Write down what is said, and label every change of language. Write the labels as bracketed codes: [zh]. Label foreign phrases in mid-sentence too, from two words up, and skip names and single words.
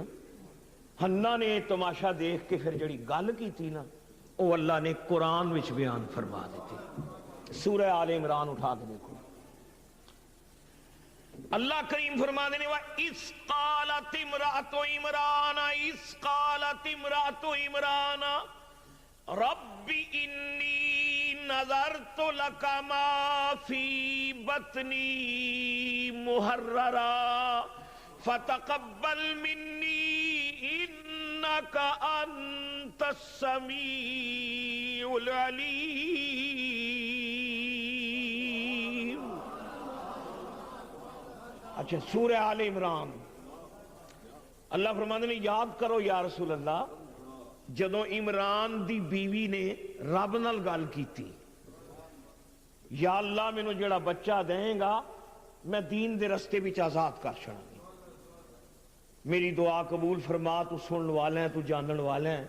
[pa] ہناں نے تماشا ویکھ کے فیر جہڑی گل کیتی نا او اللہ نے قرآن وچ بیان فرما دتی. سورہ آل عمران اٹھا کے ویکھو، اللہ کریم فرما دینے وا [ar] إذ قالت امرأة عمران، إذ قالت امرأة عمران رب إني نذرت لك ما في بطني محررا فتقبل مني إنك أنت السميع العليم. [pa] اچھا، سورہ آل عمران اللہ فرماندے نے یاد کرو [ar] يا رسول الله, [pa] جدوں عمران دی بیوی نے رب نال گل کیتی، یا اللہ مینوں جیہڑا بچہ دیویں گا میں دین دے رستے وچ آزاد کر چھڈاں گی، میری دعا قبول فرما، توں سنن والا ہیں، توں جانن والا ہیں.